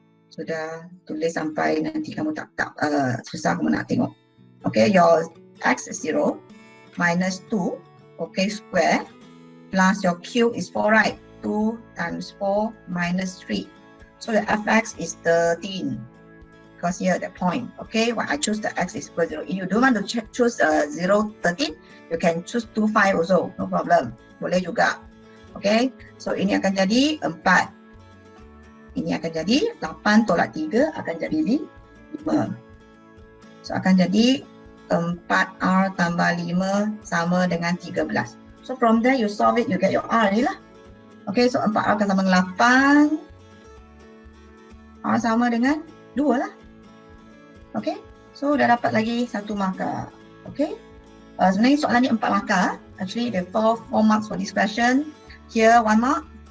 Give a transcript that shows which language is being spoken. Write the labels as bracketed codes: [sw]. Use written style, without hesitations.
[ms] Sudah tulis sampai nanti kamu tak susah kamu nak tengok. [en] Okay, your X is 0 minus 2, okay, square, plus your Q is 4, right? 2 times 4 minus 3. So the Fx is 13. Because here the point, okay, when I choose the X is equal to 0. If you don't want to choose 0, 13, you can choose 2, 5 also, no problem. [ms] Boleh juga. Okay, so ini akan jadi 4. Ini akan jadi 8 tolak 3 akan jadi 5. So akan jadi 4R tambah 5 sama dengan 13. [en] So from there you solve it, you get your R ni lah. [ms] Okay, so 4R akan sama dengan 8. R sama dengan 2 lah. Okay, so dah dapat lagi 1 markah. Okay, sebenarnya soalan ni 4 markah. [en] Actually there are 4 marks for this question. Here 1 mark.